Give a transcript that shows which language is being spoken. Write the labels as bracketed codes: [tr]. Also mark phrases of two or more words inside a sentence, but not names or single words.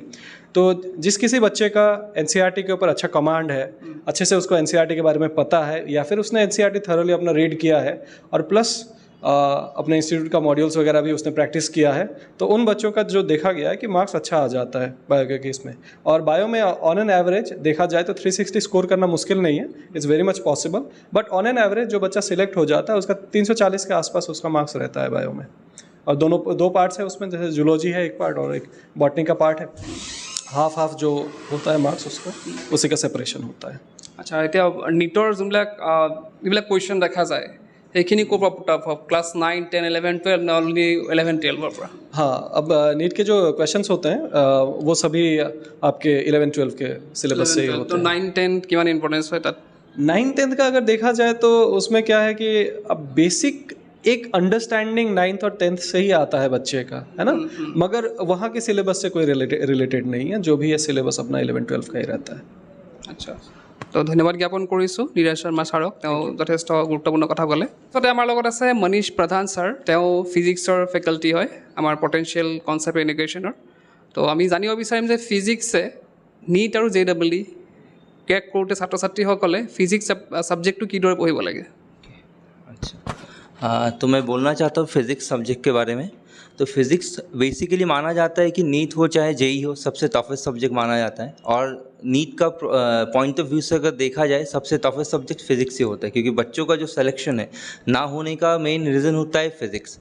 [hi] तो जिस किसी बच्चे का एनसीईआरटी के ऊपर अच्छा कमांड है, अच्छे से उसको एनसीईआरटी के बारे में पता है, या फिर उसने एनसीईआरटी थरोली अपना रीड किया है और प्लस अपने इंस्टीट्यूट का मॉड्यूल्स वगैरह भी उसने प्रैक्टिस किया है, तो उन बच्चों का जो देखा गया है कि मार्क्स अच्छा आ जाता है बायो के केस में। और बायो में [en] on an average [hi] देखा जाए तो 360 स्कोर करना मुश्किल नहीं है, [en] It's very much possible. [hi] बट [en] on an average [hi] जो बच्चा सिलेक्ट हो जाता है उसका 340 के आसपास उसका मार्क्स रहता है बायो में। और दो पार्ट्स है उसमें, जैसे जूलॉजी है एक पार्ट और एक बॉटनी का पार्ट है। हाफ जो होता है मार्क्स उसका, उसी का सेपरेशन होता है। [as] আচ্ছা, এতিয়া নীটৰ যিবিলাক কুৱেশ্যন দেখা যায় সেইখিনি ক'ৰ পৰা [en] put up [as] হ'ব? ক্লাছ 9, 10, 11, 12 না অনলি 11, 12 পৰা? [hi] हाँ, अब नीट के जो क्वेश्चंस होते हैं वो सभी आपके 11, 12 के सिलेबस से ही होते तो हैं। [as] 9, 10 কিমান ইম্পৰ্টেঞ্চ হয় তাত? [hi] 9th-10th का अगर देखा जाए तो उसमें क्या है कि अब बेसिक एक अंडरस्टैंडिंग 9th और 10th से ही आता है बच्चे का, है ना, मगर वहाँ के सिलेबस से कोई रिलेटेड नहीं है, जो भी है सिलेबस अपना 11-12 का ही रहता है। [as] আচ্ছা, তো ধন্যবাদ জ্ঞাপন কৰিছোঁ নীৰজ শৰ্মা ছাৰক, তেওঁ যথেষ্ট গুৰুত্বপূৰ্ণ কথা ক'লে। তাৰপিছতে আমাৰ লগত আছে মনীষ প্ৰধান ছাৰ, তেওঁ ফিজিক্সৰ ফেকাল্টি হয় আমাৰ [en] potential concept [as] ইণ্টিগ্ৰেশ্যনৰ। তো আমি জানিব বিচাৰিম যে ফিজিক্সে নীট আৰু JEE ক্ৰেক কৰোঁতে ছাত্ৰ ছাত্ৰীসকলে ফিজিক্স ছাবজেক্টটো কিদৰে পঢ়িব লাগে? [hi] अच्छा, तो मैं बोलना चाहता हूँ [en] physics subject [hi] के बारे में। तो फिज़िक्स बेसिकली माना जाता है कि नीट हो चाहे JEE हो, सबसे [en] toughest subject [hi] माना जाता है। और नीट का [en] point of view [hi] से अगर देखा जाए सबसे [en] toughest subject physics [hi] ही होता है, क्योंकि बच्चों का जो सिलेक्शन है ना होने का [en] main reason [hi] होता है फिज़िक्स।